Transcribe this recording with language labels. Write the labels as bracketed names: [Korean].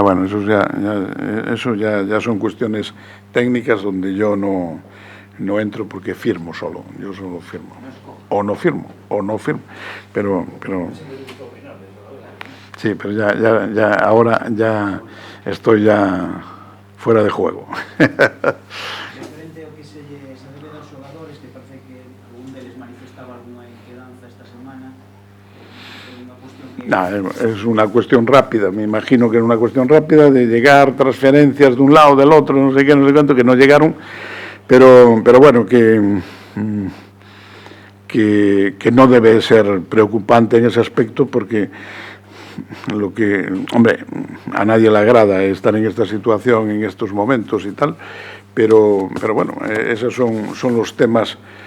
[Spanish] Bueno, eso ya son cuestiones técnicas donde yo no entro, porque firmo solo. Yo solo firmo. O no firmo. Pero sí, pero ya ahora ya estoy ya fuera de juego. [Galician] Referente ao que se debe dos xogadores, que parece que algún deles manifestaba alguna inquedanza esta semana, unha cuestión que... [Spanish] Es una cuestión rápida, me imagino que es una cuestión rápida de llegar transferencias de un lado, del otro, no sé qué, no sé cuánto, que no llegaron, pero bueno, que no debe ser preocupante en ese aspecto, porque lo que, hombre, a nadie le agrada estar en esta situación, en estos momentos y tal, pero bueno, esos son los temas.